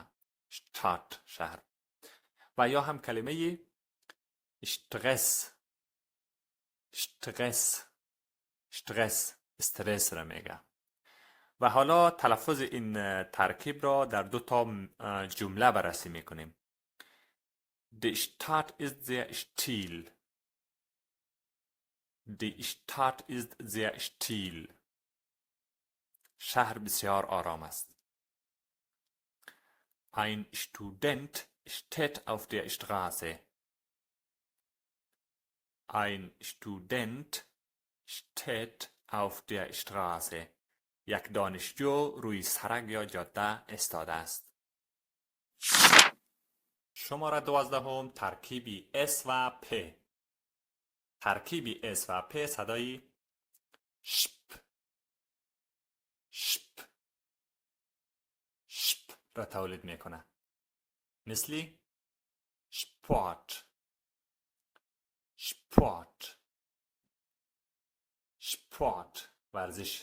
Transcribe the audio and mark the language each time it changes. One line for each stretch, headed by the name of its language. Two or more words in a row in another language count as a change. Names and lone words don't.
Persian: شتات، شهر. و یا هم کلمه
German: Stress Stress Stress,
Persian: استرس را میگه. و حالا تلفظ این ترکیب را در 2 تا جمله بررسی میکنیم.
German: Die Stadt ist sehr still. Die Stadt ist sehr still.
Persian: شهر بسیار آرام است.
German: Ein Student steht auf der Straße. Ein Student steht auf der Straße.
Persian: یک دانشجو روی سرک یا جاده ایستاده است. شماره 12 ترکیبی S و P. ترکیبی S و P صدای شپ شپ شپ را تولید میکنه، مثل
German: Sport Sport Sport,
Persian: ورزش.